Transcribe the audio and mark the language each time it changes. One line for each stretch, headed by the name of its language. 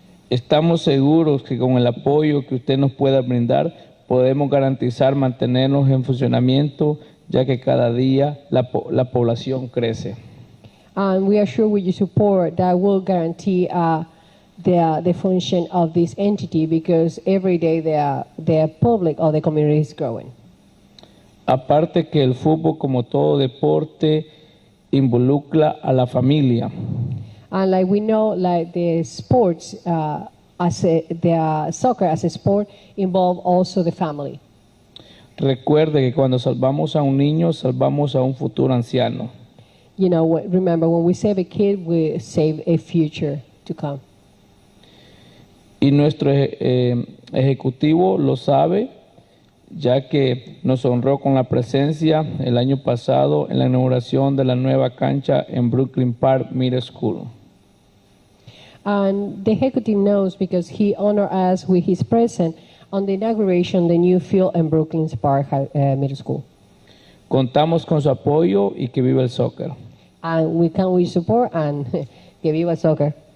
Spanish: Estamos seguros que con el apoyo que usted nos pueda brindar podemos garantizar mantenernos en funcionamiento, ya que cada día la población crece.
English: And we are sure with your support that will guarantee the function of this entity, because every day the public or the community is growing.
Spanish: Aparte que el fútbol, como todo deporte, involucra a la familia.
English: And like we know, like the sports, the soccer as a sport involve also the family.
Spanish: Recuerde que cuando salvamos a un niño, salvamos a un futuro anciano.
English: You know, remember, when we save a kid, we save a future to come.
Spanish: Y nuestro ejecutivo lo sabe, ya que nos honró con la presencia el año pasado en la inauguración de la nueva cancha en Brooklyn Park Middle School.
English: And the executive knows because he honored us with his presence on the inauguration of the new field in Brooklyn Park Middle School.
Spanish: Contamos con su apoyo y que viva el soccer.
English: And we come with support and
Spanish: que viva el soccer.